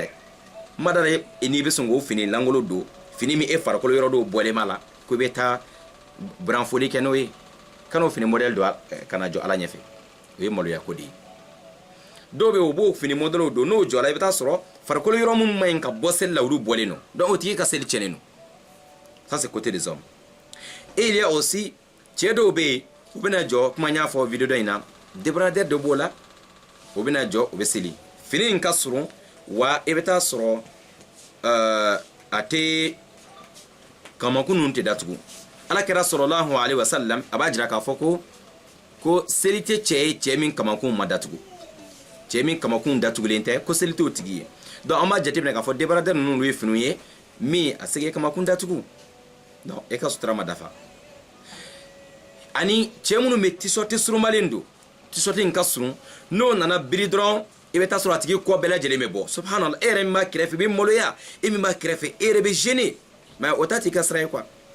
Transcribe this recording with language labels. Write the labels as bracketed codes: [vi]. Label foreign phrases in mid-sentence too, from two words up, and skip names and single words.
[bm] madara n'i bɛ sɔn k'o fini langolo don fini min e farikolo yɔrɔ dɔw bɔlen b'a la ko i bɛ taa branfoli kɛ n'o ye kana o fini modèle don kana jɔ ala ɲɛfɛ o ye maloya ko de ye dɔw bɛ yen o b'o fini modèle don n'o jɔra i bɛ taa sɔrɔ farikolo yɔrɔ minnu ma ɲi ka bɔ seli la olu bɔlen don donc o tigi ka seli tiɲɛnen don [fr] ça c'est côté des hommes et il y a aussi [bm] cɛ dɔw bɛ yen u bɛna jɔ kuma n y'a fɔ vidéo dɔ in na débardeur dɔ b'o la o bɛna jɔ o bɛ seli fini in ka surun wa i bɛ taa sɔrɔ a tɛ kamakun ninnu tɛ datugu alakira [ar] صلى الله عليه وسلم [bm] a b'a jira k'a fɔ ko seli tɛ cɛ ye cɛ min kamakun ma datugu cɛ min kamakun datugulen tɛ ko seli t'o tigi ye donc an b'a jateminɛ k'a fɔ débardeur ninnu ye finiw ye min a se k'e kamakun datugu donc e ka sutura ma dafa ani cɛ minnu bɛ t-shirt surunmalen don t-shirt in ka surun n'o nana biri dɔrɔn i bɛ taa sɔrɔ a tigi kɔ bɛɛ lajɛlen bɛ bɔ subhanallah e yɛrɛ min b'a kɛrɛfɛ i bɛ maloya e min b'a kɛrɛfɛ e yɛrɛ bɛ gêner mais o t'a t'i ka sira ye quoi